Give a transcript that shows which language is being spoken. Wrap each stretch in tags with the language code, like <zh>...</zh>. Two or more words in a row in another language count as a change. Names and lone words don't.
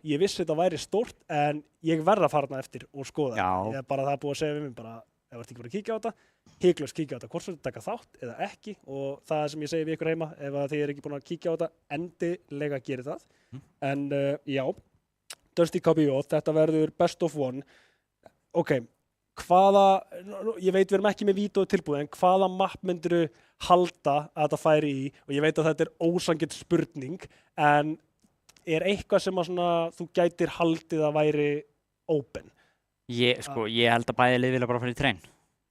<is>Ég vissi þetta væri stórt, en ég verð að fara þarna eftir og skoða. Já. Það búið að segja við mig bara, ef þú ert ekki bara að kíkja á þetta, hiklaust kíkja á þetta, hvort sem þú taka þátt eða ekki, og það sem ég segi við ykkur heima, ef þið ekki búin að kíkja á þetta, endilega gerir það. En já, Dusty KBO, þetta verður</is> <en>best of one.</en> <is>Ég veit við erum ekki með vídeó tilbúið, en hvaða mapp myndirðu halda að þetta færi í, og ég veit að þetta ósanngjarn spurning, en eitthvað sem þú gætir haldið að væri open? Ég held að bæði lið vilja bara fara í train.</is>